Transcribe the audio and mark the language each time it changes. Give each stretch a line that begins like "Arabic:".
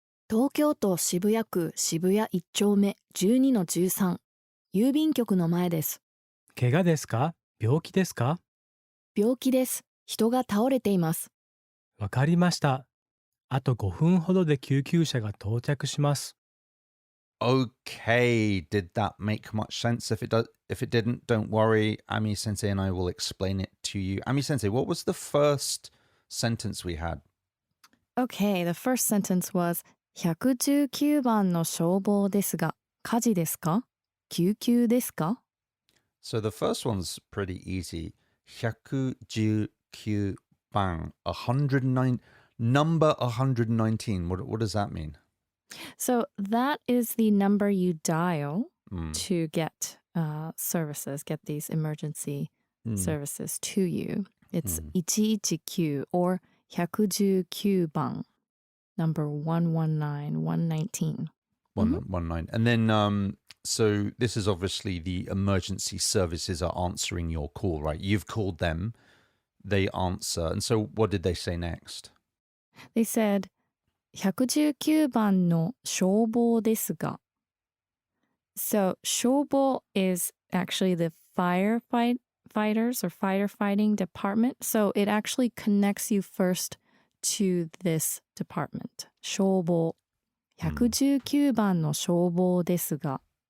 Japanese: 東京都渋谷区渋谷1丁目12-13。郵便局の前です。怪我ですか？病気ですか？病気です。人が倒れています。わかりました。あと5分ほどで救急車が到着します。
English: Okay, did that make much sense? If it didn't, don't worry. Ami Sensei and I will explain it to you. Ami Sensei, what was the first sentence we had? Okay, the first sentence was
Japanese: 119番の消防ですが、火事ですか？救急ですか？
English: So the first one's pretty easy. 119 bang, 109, number 119. What does that mean? So that is the number you dial to get services, get these emergency services to you. It's 119 or 119番, number 119, 119. 119. And then, so this is obviously the emergency services are answering your call, right? You've called them, they answer. And so what did they say next? They said,
Japanese: 119番の消防ですが.
English: So 消防 is actually the firefighters or firefighting department. So it actually connects you first to this department.
Japanese: 消防。119番の消防ですが。